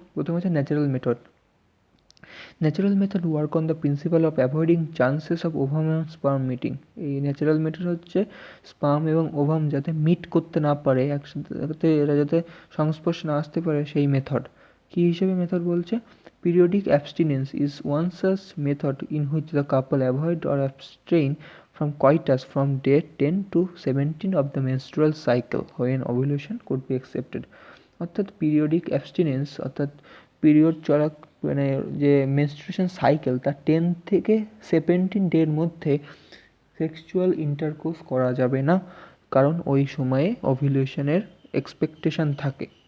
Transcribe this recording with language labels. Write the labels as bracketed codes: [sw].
[bn] প্রথমে হচ্ছে natural method. [en] Natural method work on the principle of avoiding chances of ovum এবং sperm meeting. [bn] এই natural method হচ্ছে sperm এবং ওভাম যাতে মিট করতে না পারে, একসাথে এরা যাতে সংস্পর্শে না আসতে পারে, সেই মেথড। কী হিসেবে মেথড বলছে? [en] Periodic abstinence is one such method in which the couple avoid or abstain from coitus from day 10 to 17 of the menstrual cycle when ovulation could be accepted। [bn] অর্থাৎ পিরিয়ডিক অ্যাবস্টিনেন্স অর্থাৎ পিরিয়ড চলা, মানে যে মেনস্ট্রুয়েশন সাইকেল, তার 10 থেকে 17 ডের মধ্যে সেক্সুয়াল ইন্টারকোর্স করা যাবে না, কারণ ওই সময়ে ওভুলেশনের এক্সপেকটেশন থাকে।